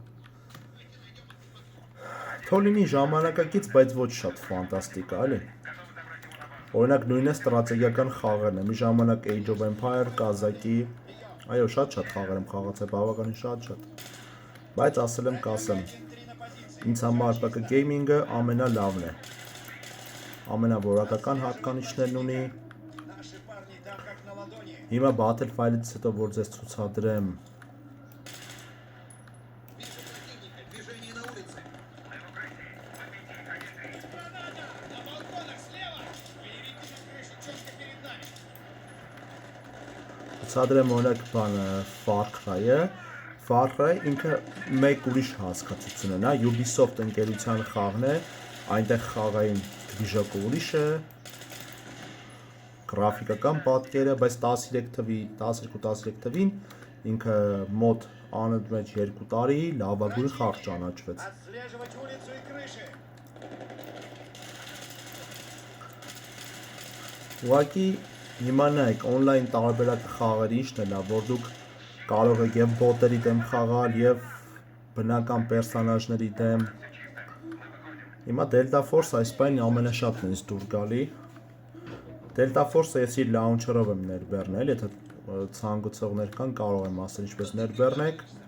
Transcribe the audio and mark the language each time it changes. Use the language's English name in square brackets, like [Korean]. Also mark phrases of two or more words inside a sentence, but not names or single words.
[Armenian] Թող լինի ժամանակակից, բայց ոչ շատ ֆանտաստիկ, էլի։ Օրինակ նույնը ստրատեգիական խաղերն են, մի ժամանակ Age of Empire, Kazaki, այո, շատ խաղեր եմ խաղացել, բավականին շատ։ Բայց ասել եմ կասեմ, [Russian] 1-3 на позиции. [Armenian] ինձ համար ՊԿ Gaming-ը ամենալավն է։ Ամենավորակական հատկանիշներն ունի։ [Russian] Наши парни там как на ладони. [Armenian] Հիմա Battlefield-ից հետո որ ձեզ ցուցադրեմ [Russian] Вижу противника. Движение на улице. Мы в укрытии. Победи, 1-3. Граната! На балконах слева! Боевики на крыше, четко перед нами. [Armenian] ցուցադրեմ օրինակ բանը Far Cry-ը։ Far Cry ինքը մեկ ուրիշ հասկացություն է, նա Ubisoft ընկերության խաղն է, այնտեղ խաղային դվիժակը ուրիշ է, գրաֆիկական պատկերը, բայց 12-13 թվին ինքը մոտ անընդմեջ 2 տարի լավագույն խաղ ճանաչվեց։ [Russian] Отслеживать улицу и крыши. [Armenian] Ուղղակի հիմա նայեք on-line տարբերակը խաղերի ինչն է լավ, որ դուք կարող եք եւ բոտերի դեմ խաղալ եւ բնական պերսոնաժների դեմ։ Հիմա Delta Force այս բանը ամենաշատն է ինձ դուր գալի։ Delta Force-ը ես իր launcher-ով եմ ներբեռնել, եթե ցանկացողներ կան կարող եմ ասել ինչպես ներբեռնեք։